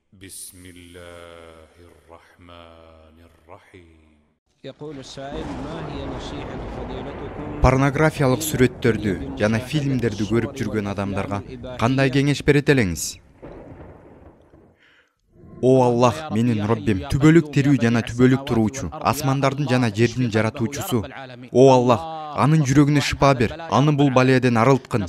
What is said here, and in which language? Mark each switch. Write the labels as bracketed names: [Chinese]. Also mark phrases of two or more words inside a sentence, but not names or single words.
[Arabic] بسم الله الرحمن الرحيم. يقول السائل ما هي نصيحة فضيلتكم [Kyrgyz] Порнографиялык сүрөттөрдү жана фильмдерди көрүп жүргөн адамдарга кандай кеңеш берет элеңиз? О Аллах, менин Роббим, түбөлүк тирүү жана түбөлүк туруучу, асмандардын жана жердин жаратуучусу. О Аллах, анын жүрөгүнө шыпа бер, аны бул баледен арылткын.